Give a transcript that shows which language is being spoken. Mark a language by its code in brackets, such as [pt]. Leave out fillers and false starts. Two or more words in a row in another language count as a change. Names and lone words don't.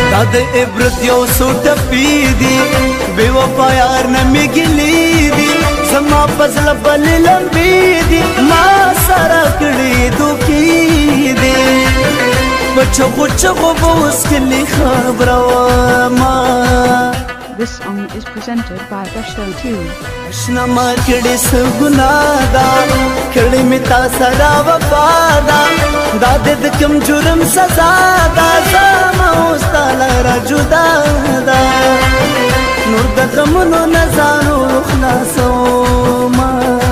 [ps] د عبرت یو څو ټپې دي بې وفا یار نه مې ګیلې دي زما په زړه بلې لمبې دي ما سره کړې دوکې دي په چغو چغو به اوس کلي خبره وما. [en] This song is presented by Gusto 2. [ps] اشنا ما کړې څه ګناه ده کړې مې تا سره وفا ده دا د کوم جرم سزا ده زما اوس تا لره جدا ده نور د غمونو نه ځان خلاصومه